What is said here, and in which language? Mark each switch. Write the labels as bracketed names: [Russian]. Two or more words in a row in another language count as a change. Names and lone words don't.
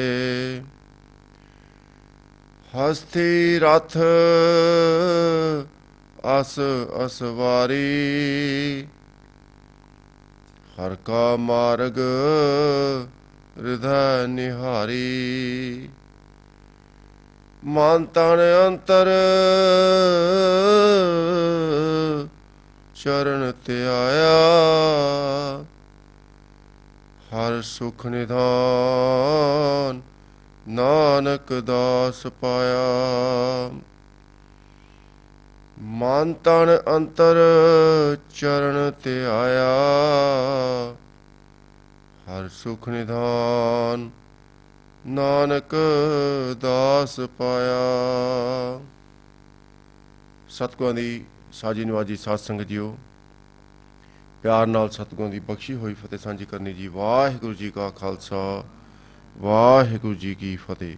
[Hindi] हस्ती रथ अस असवारी हर का मार्ग हृदय निहारी। मन तन अंतर चरण त्याया हर सुख निधान नानक दास पाया। मन तन अंतर चरण त्याया हर सुख निधान नानक दास पाया। [Punjabi] सतगुਰਾਂ ਦੀ ਸਾਜੀ ਨਵਾਜੀ ਸਾਧ ਸੰਗਤ ਜੀਓ, ਪਿਆਰ ਨਾਲ ਸਤਿਗੁਰਾਂ ਦੀ ਬਖਸ਼ੀ ਹੋਈ ਫਤਿਹ ਸਾਂਝੀ ਕਰਨੀ ਜੀ। ਵਾਹਿਗੁਰੂ ਜੀ ਕਾ ਖਾਲਸਾ, ਵਾਹਿਗੁਰੂ ਜੀ ਕੀ ਫਤਿਹ।